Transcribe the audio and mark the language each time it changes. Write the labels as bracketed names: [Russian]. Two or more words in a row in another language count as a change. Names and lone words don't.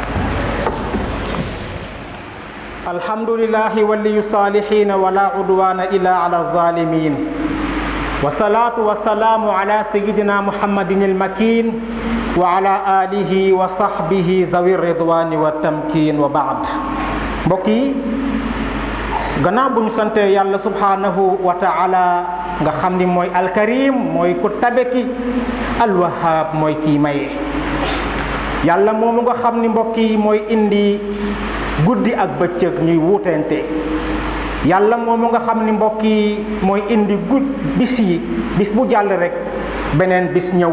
[Arabic] الحمد لله ولي الصالحين ولا عدوان إلا على الظالمين والصلاة والسلام على سيدنا محمد المكين وعلى آله وصحبه ذوي الرضوان والتمكين وبعد [Wolof] mbokki gannaaw bu ñu sante yàlla [Arabic] سبحانه وتعالى [Wolof] nga xam ni mooy alkarim mooy ku tabe ki alwahab mooy kii maye yàlla moomu nga xam ni mbokki mooy indi guddi ak bëccëg ñuy wuutente yàlla moomu nga xam ni mbokki mooy indi bis bu jàll rek beneen bis ñëw